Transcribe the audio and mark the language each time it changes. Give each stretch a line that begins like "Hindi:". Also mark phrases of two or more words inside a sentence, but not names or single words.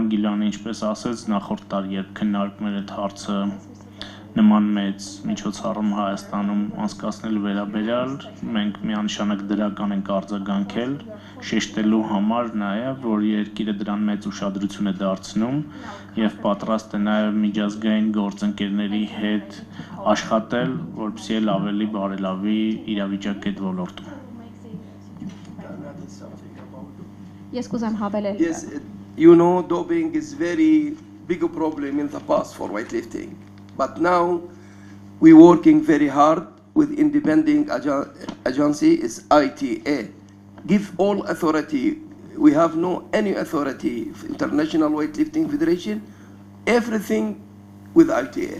Armenian: Գիլյանը ինչպես ասեց նախորդ տարի երբ քննարկում էր այդ հարցը նման մեծ միջոցառում Հայաստանում անցկացնելու վերաբերյալ մենք միանշանակ դրական ենք արձագանքել շեշտելու համար նաեւ որ երկիրը դրան մեծ ուշադրություն է դարձնում եւ պատրաստ է նաեւ միջազգային գործընկերների հետ աշխատել որպեսզի էլ ավելի բարելավի իրավիճակը այդ ոլորտում Ես կուզեմ հավելել
English: You know, doping is very big a problem in the past for weightlifting. But now we're working very hard with independent agency, is ITA. Give all authority. We have no any authority, International Weightlifting Federation, everything with ITA.